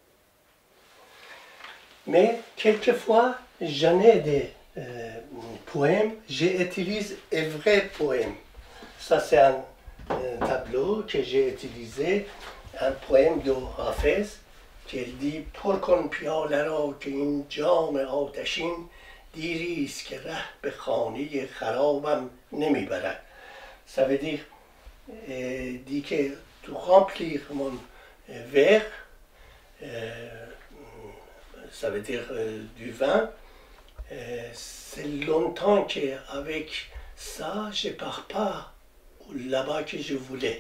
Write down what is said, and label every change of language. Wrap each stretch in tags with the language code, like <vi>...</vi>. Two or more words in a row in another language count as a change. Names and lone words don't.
<fr>Mais quelquefois, j'en ai des poèmes, j'utilise un vrai poème. Ça, c'est un tableau que j'ai utilisé, un poème de Hafez, qui dit «</fr> <fa>پر کن پیاله را که این جام آتشین دیری است که ره به خانه خرابم نمیبرد ».</fa> <fr>Ça veut dire, dit que pour remplir mon verre, ça veut dire du vin, c'est longtemps qu'avec ça, je ne pars pas là-bas que je voulais.</fr>